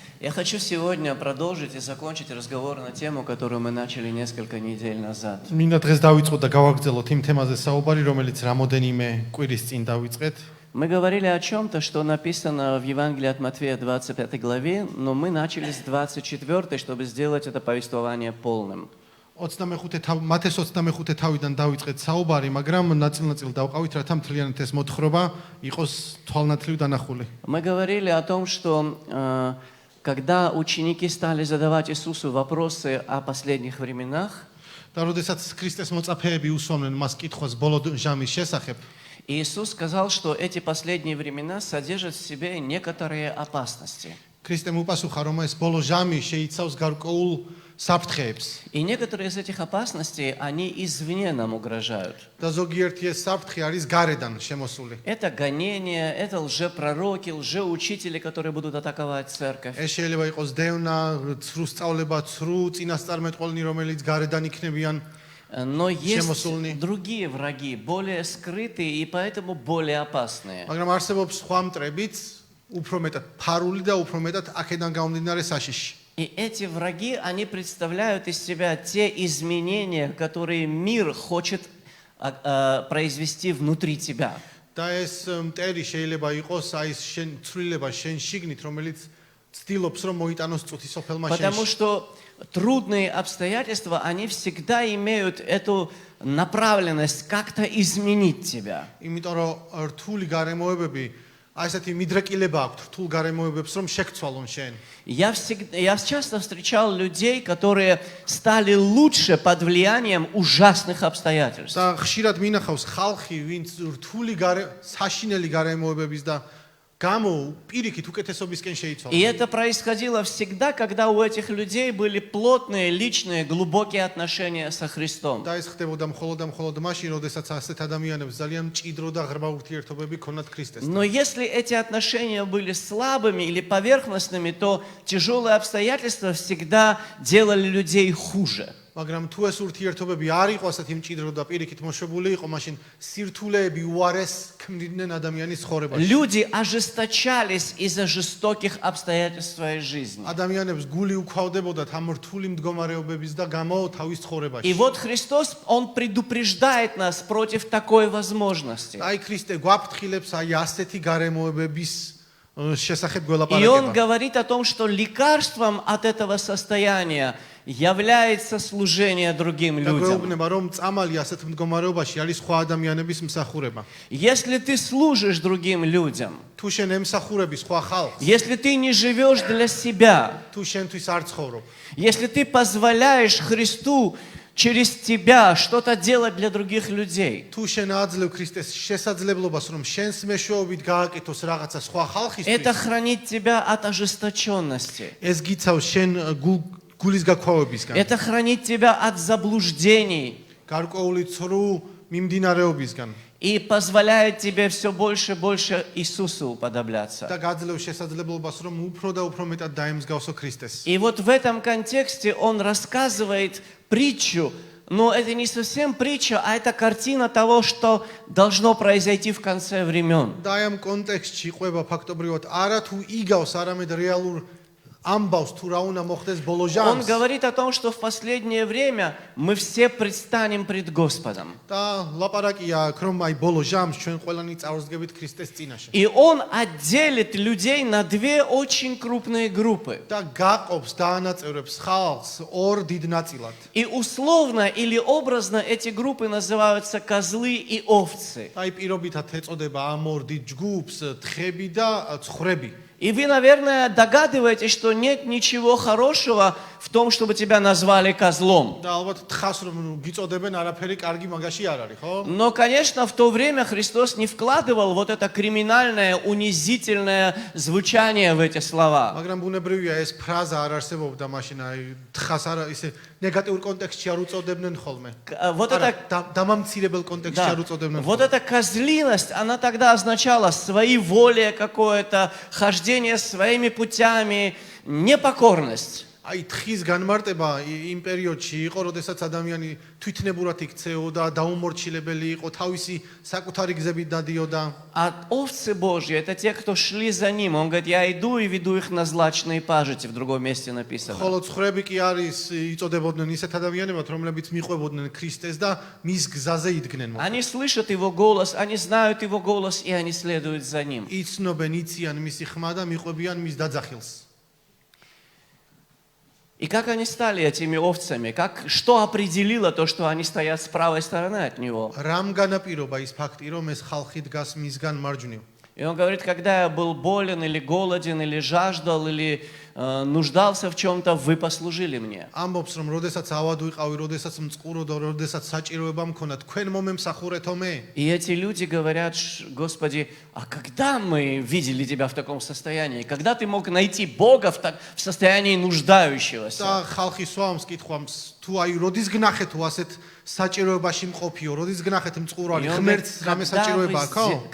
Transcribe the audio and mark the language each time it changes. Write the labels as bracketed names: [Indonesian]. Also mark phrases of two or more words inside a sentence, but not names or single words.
[Russian] Я хочу сегодня продолжить и закончить разговор на тему, которую мы начали несколько недель назад. [Georgian] მინდა დღეს დავიწყოთ და გავაგრძელოთ იმ თემაზე საუბარი, რომელიც რამოდენიმე კვირის წინ დავიწყეთ. [Russian] Мы говорили о чем-то, что написано в Евангелии от Матфея 25 главе, но мы начали с 24, чтобы сделать это повествование полным. [Georgian] მათეს 25 თავიდან დავიწყეთ საუბარი, მაგრამ ნაწილ-ნაწილ დავყავით, რათა მთლიანად ეს მოთხრობა იყოს თვალნათლივ დანახული. [Russian] Мы говорили о том, что когда ученики стали задавать Иисусу вопросы о последних временах, [Georgian] და როდესაც ქრისტეს მოწაფეები უსვამდნენ მას კითხვას ბოლო ჟამის შესახებ, [Russian] Иисус сказал, что эти последние времена содержат в себе некоторые опасности. [Georgian] ქრისტემ უპასუხა, რომ ეს ბოლო ჟამი შეიცავს გარკვეულ საფრთხეებს. [Russian] И некоторые из этих опасностей, они извне нам угрожают. [Georgian] და ზოგიერთი ეს საფრთხე არის გარედან შემოსული. [Russian] Это гонения, это лжепророки, лжеучители, которые будут атаковать церковь. [Georgian] ეს შეიძლება იყოს დევნა, ცრუ სწავლება, ცრუ წინასწარმეტყველნი, რომელიც გარედან იქნებიან. [Russian] Но есть другие враги, более скрытые и поэтому более опасные. [Georgian] მაგრამ არსებობს სხვა მტრებიც, უფრო მეტად ფარული და უფრო მეტად აქედან გამომდინარე საშიში. [Russian] И эти враги, они представляют из себя те изменения, которые мир хочет произвести внутри тебя. [Georgian] და ეს მტერი შეიძლება იყოს აი შენ ცვლილება შენ შიგნით, რომელიც ცდილობს რომ მოიტანოს წუთი სოფელმა შენში. [Russian] Потому что трудные обстоятельства, они всегда имеют эту направленность как-то изменить тебя. [Georgian] იმიტომ რომ რთული გარემოებები აი ესეთი მიდრეკილება აქვს რთულ გარემოებებს რომ შექცვალონ შენ. [Russian] Я часто встречал людей, которые стали лучше под влиянием ужасных обстоятельств. [Georgian] და ხშირად მინახავს ხალხი, ვინც რთული საშინელი გარემოებების და გამო პირიქით უკეთესობისკენ შეიცვალა. [Russian] И это происходило всегда, когда у этих людей были плотные, личные, глубокие отношения со Христом. [Georgian] და ეს ხდებოდა მხოლოდ მაშინ, როდესაც ასეთ ადამიანებს ძალიან მჭიდრო და ღრმა ურთიერთობები ქონათ ქრისტესთან. [Russian] Но если эти отношения были слабыми или поверхностными, то тяжелые обстоятельства всегда делали людей хуже. [Georgian] მაგრამ თუ ეს ურთიერთობები არ იყო ასეთი მჭიდრო და პირიქით მოშვებული იყო, მაშინ სირთულეები უარეს ქმნიდნენ ადამიანის ცხოვრებაში. [Russian] Люди ожесточались из-за жестоких обстоятельств своей жизни. [Georgian] ადამიანებს გული უკავდებოდათ ამ რთული მდგომარეობების და გამო თავის ცხოვრებაში. [Russian] И вот Христос, Он предупреждает нас против такой возможности. [Georgian] აი ქრისტე გვაფრთხილებს აი ასეთი გარემოებების შესახებ [Russian] И [Georgian] გველაპარაკება. [Russian] Он говорит о том, что лекарством от этого состояния является служение другим [Georgian] და [Russian] людям. [Georgian] გვეუბნება რომ წამალი ასეთ მდგომარეობაში არის სხვა ადამიანების მსახურება. [Russian] Если ты служишь другим людям, [Georgian] თუ შენ ემსახურები სხვა ხალხს, [Russian] если ты не живешь для себя, [Georgian] თუ შენთვის არ ცხოვრობ, [Russian] если ты позволяешь Христу через тебя что-то делать для других людей, [Georgian] თუ შენ აძლევ ქრისტეს შესაძლებლობას რომ შენს მეშვეობით გააკეთოს რაღაცა სხვა [Russian] это [Georgian] ხალხისთვის, [Russian] хранит тебя от ожесточенности. [Georgian] ეს გიცავს შენ გულის გაქვავებისგან, [Russian] Это хранит тебя от заблуждений [Georgian] გარკვეული ცრუ მიმდინარეობისგან [Russian] и позволяет тебе все больше и больше Иисусу уподобляться. [Georgian] და გაძლევ შესაძლებლობას რომ უფრო და უფრო მეტად დაემსგავსო ქრისტეს. [Russian] И вот в этом контексте он рассказывает притчу, но это не совсем притча, а это картина того, что должно произойти в конце времен. [Georgian] და აი ამ კონტექსტში ყვება ფაქტობრივად არა თუ იგავს, არამედ რეალურ ამბავს თუ რა უნდა მოხდეს ბოლო [Russian] Он [Georgian] ჟამს. [Russian] говорит о том, что в последнее время мы все предстанем пред Господом. [Georgian] და ლაპარაკია აქ რომ აი ბოლო ჟამს ჩვენ ყველანი წავსდგებით ქრისტეს წინაშე. [Russian] И он отделит людей на две очень крупные группы. [Georgian] და გაყოფს დაანაწევრებს ხალხს ორ დიდ ნაწილად. [Russian] И условно или образно эти группы называются козлы и овцы. [Georgian] აი პირობითად ეწოდება ამ ორ დიდ ჯგუფს თხები და ცხვრები. [Russian] И вы, наверное, догадываетесь, что нет ничего хорошего в том, чтобы тебя назвали козлом. [Georgian] და ალბათ თხას რომ გიწოდებენ არაფერი კარგი მაგაში არ არის, ხო? [Russian] Но, конечно, в то время Христос не вкладывал вот это криминальное, унизительное звучание в эти слова. [Georgian] მაგრამ ბუნებრივია ეს ფრაზა არ არსებობდა მაშინ, აი თხას არა ისე ნეგატიურ კონტექსტში არ უწოდებდნენ ხოლმე. [Russian] Вот это, [Georgian] დამამცირებელ კონტექსტში [Russian] да, [Georgian] არ უწოდებდნენ. [Russian] вот эта козлиность, она тогда означала своеволие какое-то, хождение своими путями, непокорность. [Georgian] აი თხის განმარტება იმ პერიოდში იყო, როდესაც ადამიანი თვითნებურად იქცეოდა, დაუმორჩილებელი იყო, თავისი საკუთარი გზებით დადიოდა. [Russian] А овцы Божьи — это те, кто шли за ним. Он говорит, я иду и веду их на злачные пажити, в другом месте написано. [Georgian] ხოლო ცხვრები კი არის იწოდებოდნენ ისეთ ადამიანებად, რომლებიც მიყვებოდნენ ქრისტეს და მის გზაზე იდგნენ. [Russian] Они слышат его голос, они знают его голос, и они следуют за ним. [Georgian] იცნობენ, იციან მისი ხმა და მიყვებიან მის დაძახილს. [Russian] И как они стали этими овцами? Что определило то, что они стоят с правой стороны от него? [Georgian] რამ განაპირობა ის ფაქტი, რომ ეს ხალხი დგას მისგან მარჯვნივ? [Russian] И он говорит, когда я был болен или голоден, или жаждал, или нуждался в чем-то, вы послужили мне. [Georgian] ამბობს, რომ როდესაც ავად ვიყავი, როდესაც მწყუროდა, როდესაც საჭიროება მქონდა, თქვენ მომემსახურეთო მე. [Russian] И эти люди говорят, Господи, а когда мы видели тебя в таком состоянии? Когда ты мог найти Бога в состоянии нуждающегося? [Georgian] და ხალხი სვამს კითხვამს, თუ აი როდის გნახეთ თუ ასეთ საჭიროებაში მყოფიო, როდის გნახეთ მწყურვალი, ღმერთს რამე საჭიროება აქვს?